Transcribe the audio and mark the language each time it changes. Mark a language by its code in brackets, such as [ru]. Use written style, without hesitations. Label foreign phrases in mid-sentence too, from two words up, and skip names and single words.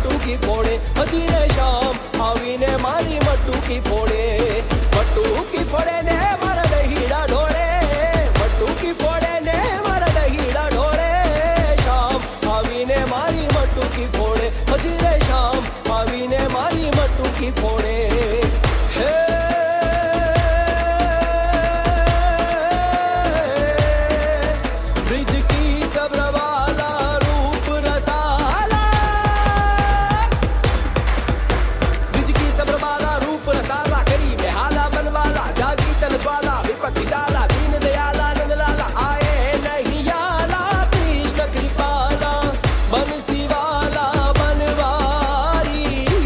[gu] મટુકી ફોડે હજી રે શામ આવીને મારી મટુકી ફોડે મટુકી ફોડે ને મારા દહીડા ઢોળે મટુકી ફોડે ને મારા દહીડા ઢોળે શામ આવીને મારી મટુકી ફોડે હજી રે શામ આવીને મારી મટુકી ફોડે હે [hi] ब्रिज की सब्रवाला रूप रसाला ब्रिज की सब्रवाला रूप रसाला करी बेहाला बनवाला जागी तन ज्वाला विपत विशाला दीन दयाला नंदलाला आए नहीं याला कृष्ण कृपाला बनसीवाला बनवारी